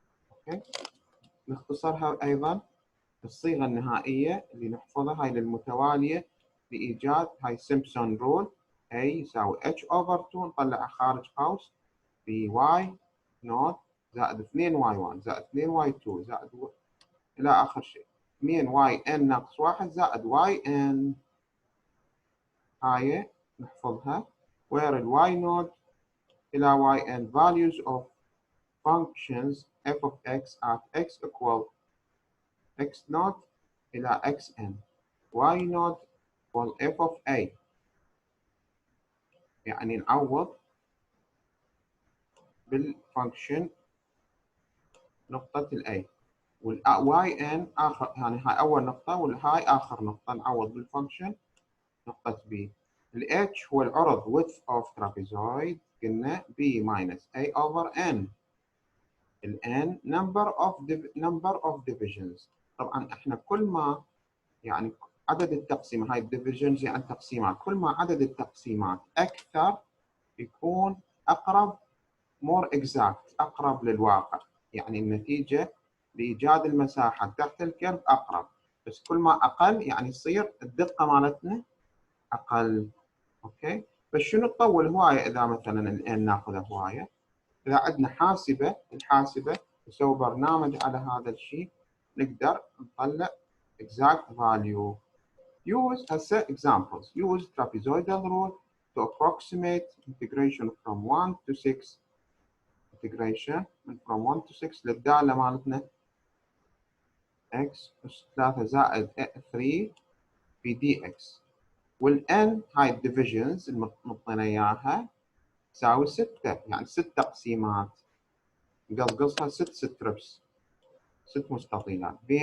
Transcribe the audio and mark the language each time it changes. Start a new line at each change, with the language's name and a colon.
Arabic: اوكي، نختصرها ايضا الصيغه النهائيه اللي نحفظها هاي للمتواليه لايجاد هاي سيمبسون رول. a يساوي h over 2 نطلعها خارج قوس by نوت زائد 2y1 زائد 2y2 زائد الى اخر شيء 2yn ناقص 1 زائد yn. هاي نحفظها
English: where y naught الى yn values of functions f of x at x equal x naught الى xn y naught equal f of a.
Arabic: يعني نعوض بالفانكشن نقطة ال A وال yn آخر، يعني هاي أول نقطة والهاي آخر نقطة، نعوض بالفانكشن نقطة B. ال H هو العرض
English: width of trapezoid،
Arabic: قلنا B minus A over N.
English: ال N number of divisions.
Arabic: طبعا احنا كل ما يعني عدد التقسيمات، هاي الديفيجنز يعني التقسيمات، كل ما عدد التقسيمات أكثر يكون أقرب
English: more exact،
Arabic: أقرب للواقع، يعني النتيجة لإيجاد المساحة تحت الكيرف أقرب، بس كل ما أقل يعني يصير الدقة مالتنا أقل. أوكي، بس شنو تطول هواية إذا مثلا الآن ناخذها هواية؟ إذا عندنا حاسبة، الحاسبة نسوي برنامج على هذا الشيء نقدر نطلع
English: exact value. Use
Arabic: هسه
English: examples. Use trapezoidal rule to approximate integration from 1 to 6. integration from 1 to 6
Arabic: للدالة مالتنا x أس 3 زائد 3 في dx، والn هاي الديفيجنز اللي مطينا اياها تساوي 6، يعني 6 تقسيمات، نقصقصها 6 ستريبس، 6 مستطيلات،